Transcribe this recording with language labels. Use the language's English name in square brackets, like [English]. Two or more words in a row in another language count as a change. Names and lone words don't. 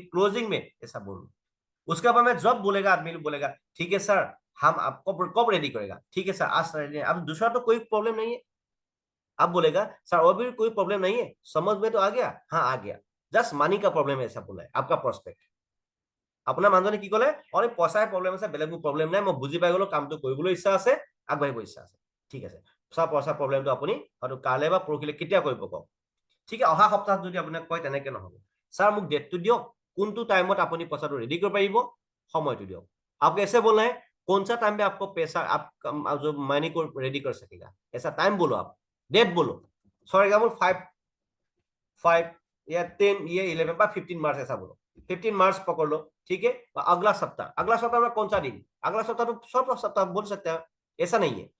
[Hindi] क्लोजिंग में ऐसा बोलूँ, उसके बाद में जब बोलेगा आदमी बोलेगा ठीक है सर, हम आपको कब रेडी करेगा, ठीक है सर आज रेडी, अब दूसरा तो कोई प्रॉब्लम नहीं है। अब बोलेगा सर और भी कोई प्रॉब्लम नहीं है, समझ में तो आ गया, हाँ आ गया, [English] just money [Hindi] का प्रॉब्लम है, ऐसा बोला है आपका प्रोस्पेक्ट। [Assamese] আপোনাৰ মানুহজনে কি কলে, অনেক পইচাৰ প্ৰব্লেম আছে, বেলেগ প্ৰব্লেম নাই, মই বুজি পাই গলো, কামটো কৰিবলৈ ইচ্ছা আছে, আগবাঢ়িব ইচ্ছা আছে। ঠিক আছে, সব পইচাৰ প্ৰব্লেমটো আপুনি হয়তো কাইলৈ বা পৰহিলে কেতিয়া কৰিব কওক। ঠিক আছে, অহা সপ্তাহত যদি আপোনাক কয় তেনেকে নহব, স্যার মোক ডেটটো দিয়ক, কোনটো টাইমত আপুনি পইচাটো ৰেডি কৰিব পাৰিব, সময়টো দিয়ক। [Hindi] आपको ऐसे बोलना है कौन सा टाइम में आपको पैसा आप जो मनी को रेडी कर सकेगा, ऐसा टाइम बोलो, आप डेट बोलो। [English] for example [Hindi] 5 या 10 या 11 বা 15 मार्च ऐसा बोलो, 15 मार्च पकड़ लो। ठीक है, अगला सप्ताह में कौन सा दिन, अगला सप्ताह तो सब सप्ताह बोल सकते हैं, ऐसा नहीं है।